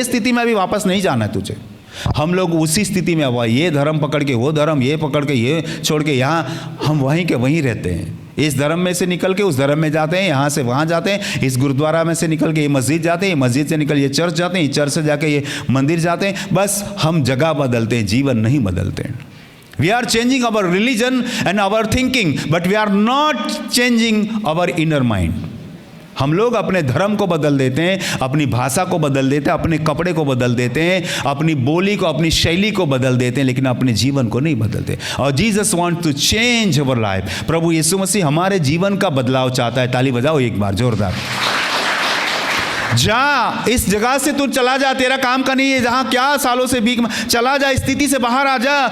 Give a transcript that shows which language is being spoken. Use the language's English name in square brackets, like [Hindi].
[Hindi] ये स्थिति में अभी वापस नहीं जाना है तुझे। हम लोग उसी स्थिति में हुआ, ये धर्म पकड़ के वो धर्म, ये पकड़ के ये छोड़ के, यहाँ हम वहीं के वहीं रहते हैं। इस धर्म में से निकल के उस धर्म में जाते हैं, यहाँ से वहाँ जाते हैं, इस गुरुद्वारा में से निकल के ये मस्जिद जाते हैं, मस्जिद से निकल ये चर्च जाते हैं, चर्च से जाके ये मंदिर जाते हैं। बस हम जगह बदलते हैं, जीवन नहीं बदलते हैं। [English] We are changing our religion and our thinking, but we are not changing our inner mind. [Hindi] हम लोग अपने धर्म को बदल देते हैं, अपनी भाषा को बदल देते हैं, अपने कपड़े को बदल देते हैं, अपनी बोली को, अपनी शैली को बदल देते हैं, लेकिन अपने जीवन को नहीं बदलते। और [English] Jesus want to change our life. [Hindi] प्रभु यीशु मसीह हमारे जीवन का बदलाव चाहता है। ताली बजाओ एक बार जोरदार। जा, इस जगह से तू चला जा, तेरा काम का नहीं है, जहां क्या सालों से भीख चला जा, स्थिति से बाहर आ जा।